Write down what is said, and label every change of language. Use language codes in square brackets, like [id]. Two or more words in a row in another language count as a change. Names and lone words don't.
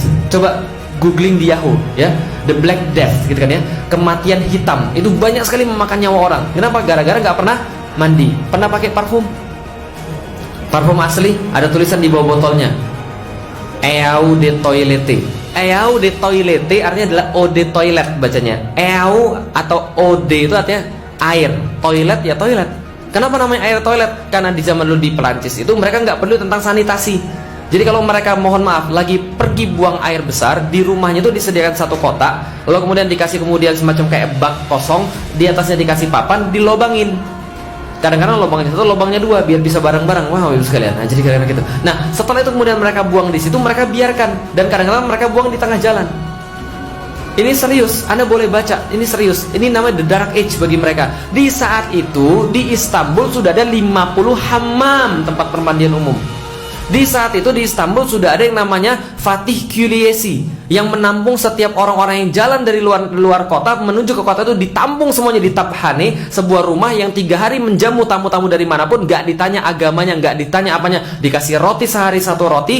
[id] Coba googling di Yahoo ya, [en] The Black Death [id] gitu kan ya, kematian hitam. Itu banyak sekali memakan nyawa orang. Kenapa? Gara-gara nggak pernah mandi. Pernah pakai parfum? Parfum asli ada tulisan di bawah botolnya, [fr] Eau de Toilette. Eau de Toilette [id] artinya adalah [fr] eau de toilet [id] bacanya. Eau atau [fr] eau de [id] itu artinya air, toilet ya toilet. Kenapa namanya air toilet? Karena di zaman dulu di Perancis itu mereka nggak perlu tentang sanitasi. Jadi kalau mereka mohon maaf lagi pergi buang air besar, di rumahnya itu disediakan satu kotak, lalu kemudian dikasih semacam kayak bak kosong, di atasnya dikasih papan, dilobangin. Kadang-kadang lubangnya satu, lubangnya dua, biar bisa bareng-bareng. Wah, Ibu sekalian. Nah, jadi kadang-kadang gitu. Nah, setelah itu kemudian mereka buang di situ, mereka biarkan, dan kadang-kadang mereka buang di tengah jalan. Ini serius, Anda boleh baca. Ini serius. Ini namanya [en] the dark age [id] bagi mereka. Di saat itu di Istanbul sudah ada 50 hammam, tempat permandian umum. Di saat itu di Istanbul sudah ada yang namanya Fatih Külliyesi, yang menampung setiap orang-orang yang jalan dari luar kota menuju ke kota itu, ditampung semuanya di Tabhane, sebuah rumah yang 3 hari menjamu tamu-tamu dari manapun, gak ditanya agamanya, gak ditanya apanya, dikasih roti sehari 1 roti.